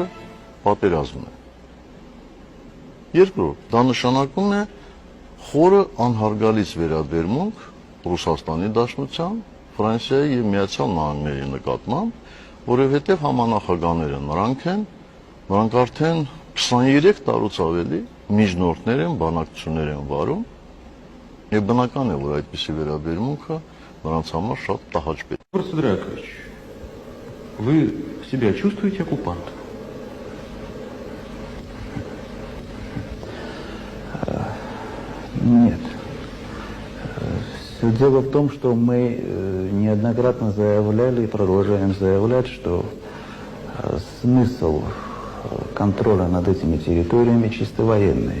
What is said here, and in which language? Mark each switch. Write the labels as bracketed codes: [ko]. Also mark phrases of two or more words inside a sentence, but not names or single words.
[hy] պատերազմն է։ Երկրորդ, դա նշանակում է խորը անհարգալից վերաբերմունք Ռուսաստանի Դաշնության, Ֆրանսիայի եւ Միացյալ Նահանգների նկատմամբ, որովհետեւ համանախագահները նրանք արդեն 23 տարուց ավելի միջնորդներ են, բանակցություններ են վարում, եւ բնական է, որ այդպիսի վերաբերմունքը նրանց համար շատ տհաճ է։ [ru] Сергей Яковлевич, вы себя чувствуете оккупантом? Нет. Все дело в том, что мы неоднократно заявляли и продолжаем заявлять, что смысл контроля над этими территориями чисто военный.